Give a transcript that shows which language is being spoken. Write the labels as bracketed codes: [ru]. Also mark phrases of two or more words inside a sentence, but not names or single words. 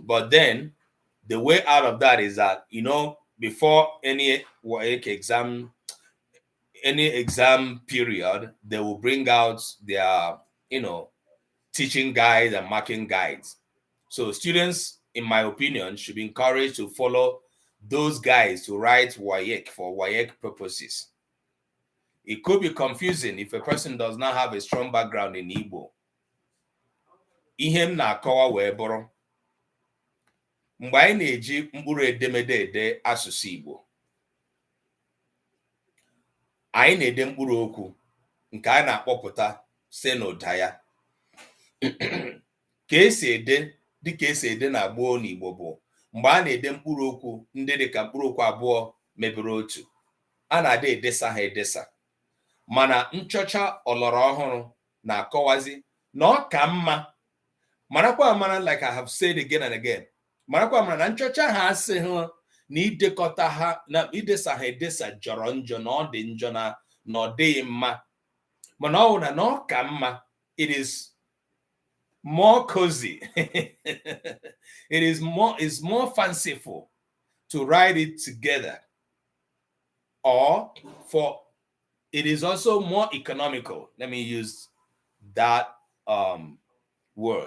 [en] But then the way out of that is that, before any WAEC exam, any exam period, they will bring out their, teaching guides and marking guides. So students, in my opinion, should be encouraged to follow those guides to write WAEC for WAEC purposes. It could be confusing if a person does not have a strong background in Igbo. [ig] Ihe m na-akọwa wee bụrụ, mgbe anyị na-eji mkpụrụ edemede ede asụsụ Igbo, anyị na-ede mkpụrụ okwu nke a na-akpọpụta site n'ụda ya. Ka esi ede dịka esi ede na gboo n'Igbo bụ mgbe a na-ede mkpụrụ okwu ndị dịka mkpụrụ okwu abụọ mebere otu, a na-ada edesa ha edesa. Mana nchọcha ọlọrọ ọhụrụ na-akọwazi na ọ ka mma, marakwa amara, [en] like I have said again and again, [ig] marakwa amara na nchọcha ha asịghị na idekọta ha na idesa ha edesa jọrọ njọ, na ọ dị njọ, na ọ dịghị mma, mana ọ na ọ ka mma. [en] It is more cozy. It's more fanciful to write it together, or it is also more economical. Let me use that word.